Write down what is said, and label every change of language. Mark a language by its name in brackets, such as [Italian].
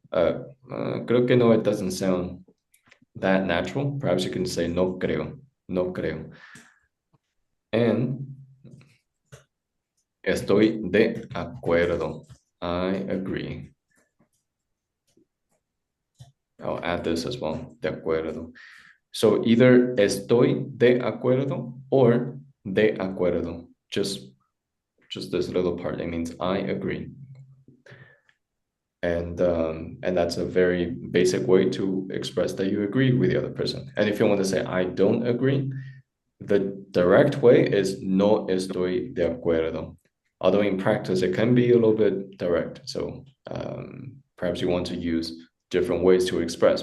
[Spanish] Creo que no, [English] it doesn't sound that natural. Perhaps you can say [Spanish] no creo, no creo. [English] And [Spanish] estoy de acuerdo. [English] I agree. I'll add this as well, [Spanish] de acuerdo. [English] So either [Spanish] estoy de acuerdo [English] or [Spanish] de acuerdo. [English] Just this little part. It means I agree. And that's a very basic way to express that you agree with the other person. And if you want to say I don't agree, the direct way is [Spanish] no estoy de acuerdo. [English] Although in practice it can be a little bit direct. So perhaps you want to use different ways to express.